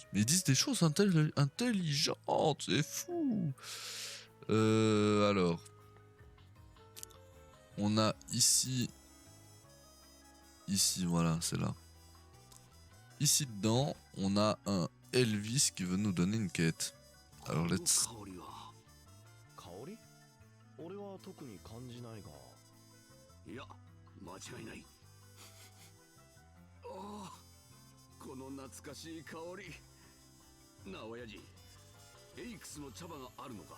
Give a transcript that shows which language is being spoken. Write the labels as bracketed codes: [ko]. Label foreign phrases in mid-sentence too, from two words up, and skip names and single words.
[fr] Mais ils disent des choses intelligentes, c'est fou. Alors. On a ici... Ici, voilà, c'est là. Ici dedans, on a un Elvis qui veut nous donner une quête. Alors, [en] let's... [ja] 香り？俺は特に感じないが。いや間違いない。ああ、この懐かしい香り。なあ親父、エイクスの茶葉があるのか？